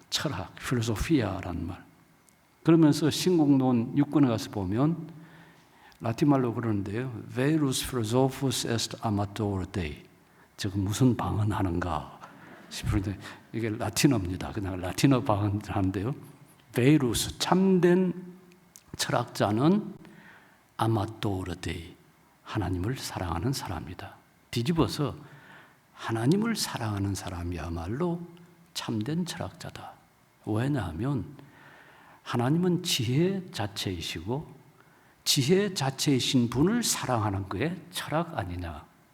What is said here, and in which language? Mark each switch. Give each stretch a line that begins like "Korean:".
Korean: 철학, 필로소피아라는 말. 그러면서 신공론 6권에 가서 보면 라틴말로 그러는데요.
Latin: Verus philosophus est amator Dei.
Korean: 저거 무슨 방언하는가 싶은데 이게 라틴어입니다. 그냥 라틴어 방언하는데요.
Latin: Verus,
Korean: 참된 철학자는
Latin: amator Dei.
Korean: 하나님을 사랑하는 사람이다. 뒤집어서 하나님을 사랑하는 사람이야말로 참된 철학자다. 왜냐하면 하나님은 지혜 자체이시고 지혜 자체이신 분을 사랑하는 게 철학 아니냐.